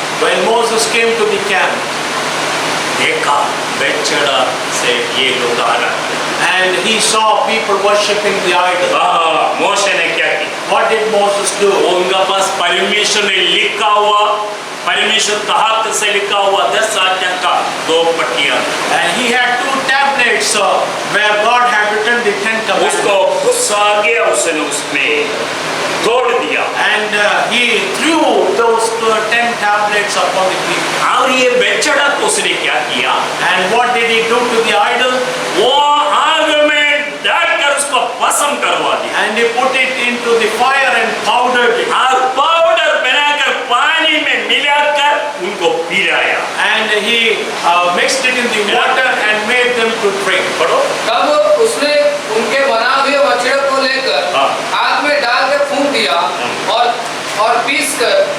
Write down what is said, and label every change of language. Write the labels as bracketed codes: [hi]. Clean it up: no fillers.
[en] When Moses came to the camp, [hi] देखा बेचड़ा से ये लोग आ रहा है। [en] and he saw people worshipping the idol. [hi] मोशे ने क्या किया? [en] What did Moses do? [hi] उनका पास परमेश्वर ने लिखा हुआ, परमेश्वर का हाथ से लिखा हुआ 10 आज्ञा का 2 पट्टियां, [en] And he had 2 tablets where God had written the 10 [hi] उसको [en] commandments. [hi] गुस्सा आ गया, उसने उसमें तोड़ दिया। [en] And he threw those 10 tablets upon the people. [hi] और ये बेचड़ा को उसने क्या किया? [en] And what did he do to the idol? [hi] वो आग में डालकर उसको भस्म करवा दिया [en] And he put it into the fire and powdered it. [hi] और पाउडर बनाकर पानी में मिलाकर उनको पिलाया। [en] And he mixed it in the water and made them to drink. [hi] पढ़ो। तब उसने उनके बना हुए बछड़े को लेकर हाँ। आग में डाल कर फूंक दिया और पीस कर